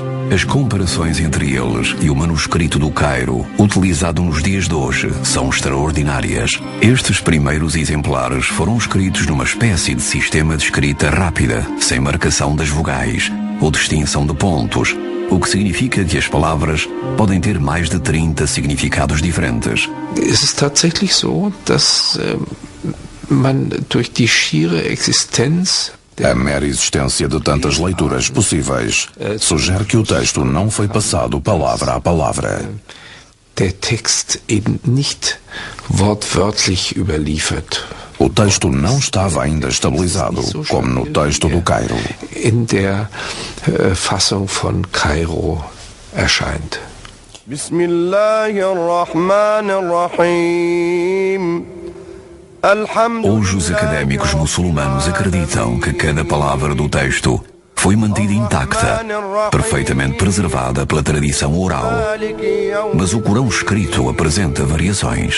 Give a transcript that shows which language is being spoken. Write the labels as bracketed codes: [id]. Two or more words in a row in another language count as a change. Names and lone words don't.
[pt] As comparações entre eles e o manuscrito do Cairo, utilizado nos dias de hoje, são extraordinárias. Estes primeiros exemplares foram escritos numa espécie de sistema de escrita rápida, sem marcação das vogais ou distinção de pontos, o que significa que as palavras podem ter mais de 30 significados diferentes. [de] Es ist tatsächlich so, dass man durch die schiere Existenz [pt] A mera existência de tantas leituras possíveis sugere que o texto não foi passado palavra a palavra. [de] Der Text eben nicht wortwörtlich überliefert. [pt] O texto não estava ainda estabilizado, como no texto do Cairo. [de] In der Fassung von Kairo erscheint. [pt] Hoje os académicos muçulmanos acreditam que cada palavra do texto foi mantida intacta, perfeitamente preservada pela tradição oral. Mas o Corão escrito apresenta variações.